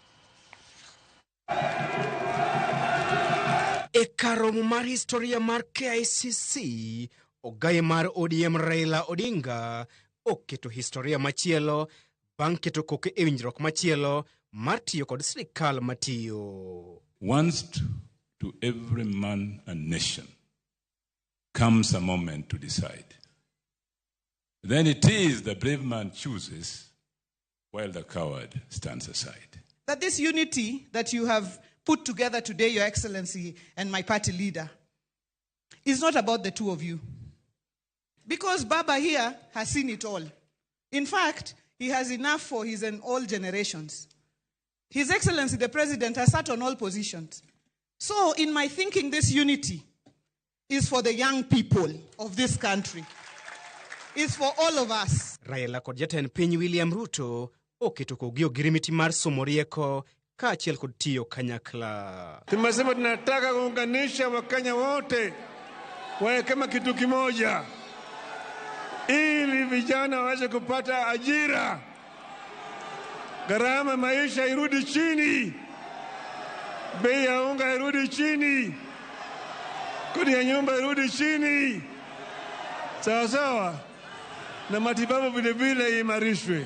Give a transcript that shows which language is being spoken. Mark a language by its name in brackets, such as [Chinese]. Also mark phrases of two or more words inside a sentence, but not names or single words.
[Luo (Kenya and Tanzania)] E karomo mar historia mar KICC, ogai mar ODM Raila Odinga oketo historia machielo bang' keto koke e winjruok machielo mar tiyo kod sirikal matiyo. [English] Once to every man and nation comes a moment to decide. Then it is the brave man chooses while the coward stands aside. That this unity that you have put together today, Your Excellency and my party leader, is not about the two of you. Because Baba here has seen it all. In fact, he has enough for his and all generations. His Excellency, the President, has sat on all positions. So, in my thinking, this unity is for the young people of this country. It's for all of us. [Luo (Kenya and Tanzania)] Raila kod jatend piny William Ruto oketo kogi ogirimiti mar somo rieko kaachiel kod tiyo kanyakla. [Swahili] Tumesema tunataka kuunganisha Wakenya wote wawe kama kitu kimoja, ili vijana waweze kupata ajira, gharama maisha irudi chini, bei ya unga irudi chini, kodi ya nyumba irudi chini, sawa sawa, na matibabu vile vile imarishwe.